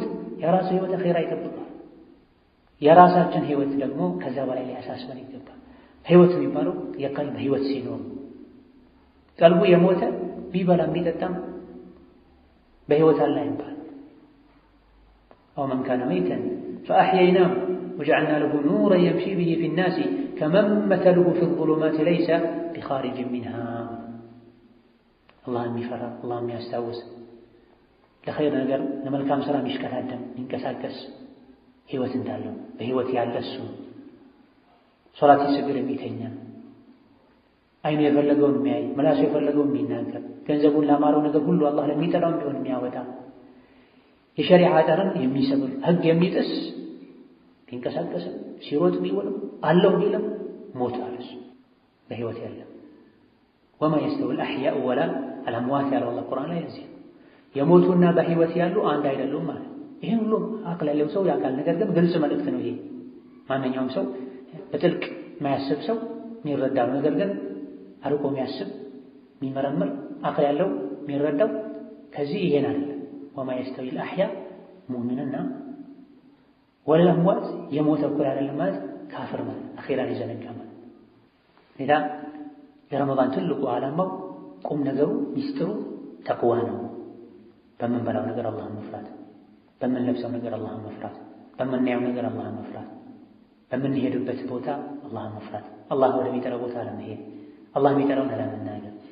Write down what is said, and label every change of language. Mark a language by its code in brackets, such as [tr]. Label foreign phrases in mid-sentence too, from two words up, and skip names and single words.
[am] የራሱ ህይወት አኺራ ይጠብቃል። የራሳችን ህይወት ደግሞ ከዛ በላይ ሊያሳስበን ይገባል። ህይወት የሚባለው የቀልብ ህይወት ሲኖር ቀልቡ የሞተ ቢበላም ቢጠጣም በህይወት አለ ይባል። [ar] أو من كان ميتا فأحييناه وجعلنا له نورا يمشي به في الناس كمن مثله في الظلمات ليس بخارج منها [am] الله የሚፈራ الله የሚያስታውስ ለኸይር ነገር ለመልካም ሥራ የሚሽከዳደም የሚንቀሳቀስ ህይወት እንዳለው በህይወት ያለ እሱ ሶላት ሲሰግድ የሚተኛ አይኑ የፈለገውን የሚያይ ምላሱ የፈለገውን የሚናገር ገንዘቡን ላማረው ነገር ሁሉ አላህ ለሚጠራው ቢሆን የሚያወጣ የሸሪዓ ጠርን የሚሰብር ህግ የሚጥስ ቢንቀሳቀስ ሲሮጥ ቢውል አለው ቢልም ሞቷል እሱ በህይወት ያለ [ar] وما يستوي الأحياء ولا [am] الأموات ያለ አላህ ቁርአን ላይ እዚህ የሞቱና በህይወት ያሉ አንድ አይደሉም ማለት ይሄ ሁሉ አቅል ያለው ሰው ያውቃል። ነገር ግን ግልጽ መልእክት ነው ይሄ ማንኛውም ሰው በጥልቅ የማያስብ ሰው የሚረዳው ነገር ግን አርቆ የሚያስብ የሚመረምር አቅል ያለው የሚረዳው ከዚህ ይሄን አይደለም [ar] وما يستوي الأحياء [am] ሙእሚንና والأموات የሞተ እኩል አይደለም ማለት ካፍር ማለት አኺራን ይዘነጋ ማለት ሌላ የረመዳን ትልቁ ዓላማው ቁም ነገሩ ሚስጥሩ ተቅዋ ነው። በምንበላው ነገር አላህን መፍራት፣ በምንለብሰው ነገር አላህን መፍራት፣ በምናየው ነገር አላህን መፍራት፣ በምንሄድበት ቦታ አላህን መፍራት፣ አላህ ወደሚጠራው ቦታ አለመሄድ፣ አላህ የሚጠራውን አለመናገር።